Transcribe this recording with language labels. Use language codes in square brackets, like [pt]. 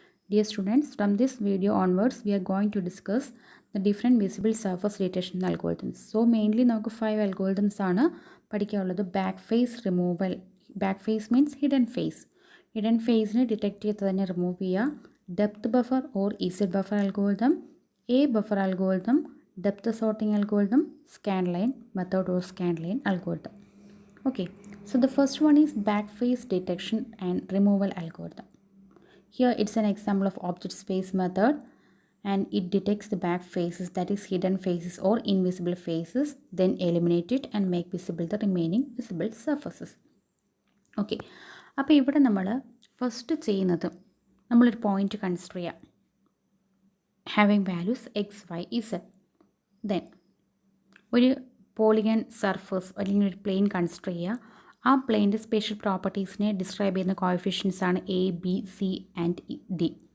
[en] Dear students, from this video onwards, we are going to discuss the different visible surface detection algorithms. So mainly [ml] നമുക്ക് 5 algorithms ആണ് പഠിക്കാനുള്ളത്. Back face removal. [en] Back face means hidden face. [ml] Hidden ഫേസിനെ detect ചെയ്ത് തന്നെ remove ചെയ്യുക. [en] Depth buffer or Z buffer algorithm, A buffer algorithm, depth sorting algorithm, scan line method or scan line algorithm. Okay, so the first one is back face detection and removal algorithm. Here it's an example of object space method, and it detects the back faces, that is hidden faces or invisible faces, then eliminate it and make visible the remaining visible surfaces. [ml] Okay, അപ്പോൾ ഇവിടെ നമ്മൾ first ചെയ്യുന്നത് നമ്മളൊരു point consider ചെയ്യാം. [en] Having values X Y Z. [ml] Then ഒരു polygon surface അല്ലെങ്കിൽ ഒരു plain consider ചെയ്യുക. ആ പ്ലെയിൻ്റെ സ്പെഷ്യൽ പ്രോപ്പർട്ടീസിനെ ഡിസ്ക്രൈബ് ചെയ്യുന്ന കോഎഫിഷ്യൻസ് ആണ് A, B, C and D.